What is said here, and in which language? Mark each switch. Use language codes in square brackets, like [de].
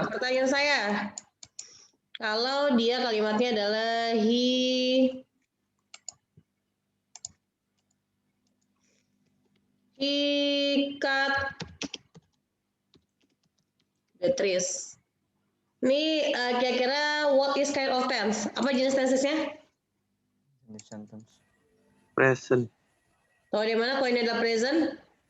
[id] Pertanyaan saya, kalau dia kalimatnya adalah [en] he cut the trees. [id] Ini kira-kira [en] what is kind of tense? [id] Apa jenis tensesnya? [en] In the sentence. Present. [id] Tahu di mana kalau ini adalah present?